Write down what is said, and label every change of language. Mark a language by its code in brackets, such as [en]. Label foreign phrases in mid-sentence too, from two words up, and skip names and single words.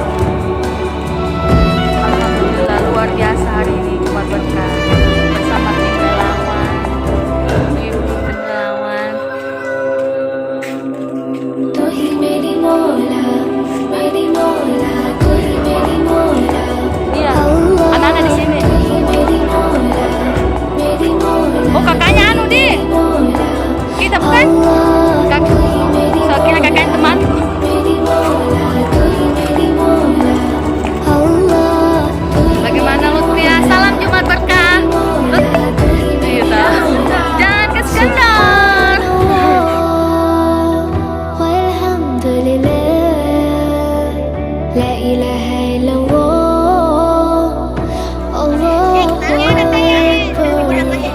[id] Alhamdulillah luar biasa hari ini Jumat berkah bersama tim relawan, ibu tim relawan. [ur] تو ہی میری مولا، تو ہی میری مولا, [id] Iya, Allah. anak-anak di sini. [ur] تو ہی میری مولا, [id] Oh kakaknya anu di Mola, kita bukan? Allah. Kak, so kira kakaknya teman. [ur] میری مولا، تو ہی میری مولا، اللہ. تو ہی [id] Bagaimana Lutfia? Salam Jumat berkah. Iya. Jangan kesekendor. [ar] والحمد لله، لا إله إلا الله، الله أكبر.